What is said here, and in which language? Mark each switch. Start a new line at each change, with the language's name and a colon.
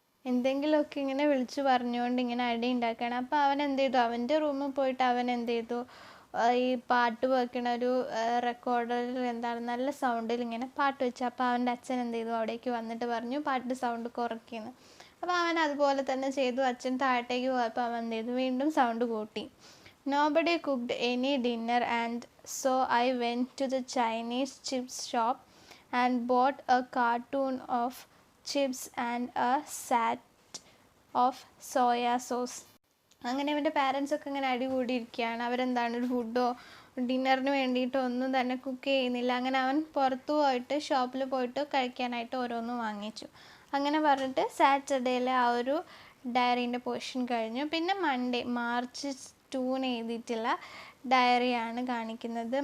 Malayalam: എന്തെങ്കിലുമൊക്കെ ഇങ്ങനെ വിളിച്ചു പറഞ്ഞുകൊണ്ട് ഇങ്ങനെ അടി ഉണ്ടാക്കണം. അപ്പോൾ അവൻ അവൻ്റെ റൂമിൽ പോയിട്ട് അവൻ ഈ പാട്ട് വെക്കണ ഒരു റെക്കോർഡറിൽ നല്ല സൗണ്ടിൽ ഇങ്ങനെ പാട്ട് വെച്ചു. അപ്പോൾ അവൻ്റെ അച്ഛൻ അവിടേക്ക് വന്നിട്ട് പറഞ്ഞു പാട്ട് സൗണ്ട് കുറയ്ക്കുന്നു. അപ്പോൾ അവൻ അതുപോലെ തന്നെ ചെയ്തു. അച്ഛൻ താഴത്തേക്ക് പോയപ്പോൾ അവൻ വീണ്ടും സൗണ്ട് കൂട്ടി.
English: Nobody cooked any dinner, and so I went to the Chinese chips shop and bought a carton of chips and a set of soya sauce.
Malayalam: അങ്ങനെ അവൻ്റെ പാരൻസൊക്കെ ഇങ്ങനെ അടികൂടിയിരിക്കുകയാണ്. ഒരു ഫുഡോ ഡിന്നറിന് വേണ്ടിയിട്ടോ ഒന്നും തന്നെ കുക്ക് ചെയ്യുന്നില്ല. അങ്ങനെ അവൻ പുറത്തു പോയിട്ട് ഷോപ്പിൽ പോയിട്ട് കഴിക്കാനായിട്ട് ഓരോന്നും വാങ്ങിച്ചു. അങ്ങനെ പറഞ്ഞിട്ട് സാറ്റർഡേയിലെ ആ ഒരു ഡയറീൻ്റെ പോർഷൻ കഴിഞ്ഞു. പിന്നെ മൺഡേ March 2 എഴുതിയിട്ടുള്ള ഡയറിയാണ് കാണിക്കുന്നത്.